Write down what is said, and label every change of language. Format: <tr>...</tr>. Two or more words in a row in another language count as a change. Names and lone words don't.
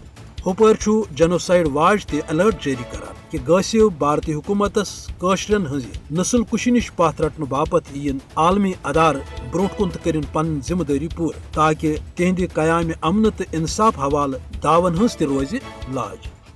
<ks>ہپٲرۍ جنوسائیڈ واچ تہ الرٹ جاری کران کہ غاصب بھارتی حکومتس کاشرن ہز نسل کشی نش پتھ رٹنہ باپت یین عالمی ادارٕ برونٹ کن تہ کرن پن ذمہ داری پور تاکہ تہندِ قیام امن تو انصاف حوالہ داون ہز تہ روزِ لاج۔</ks>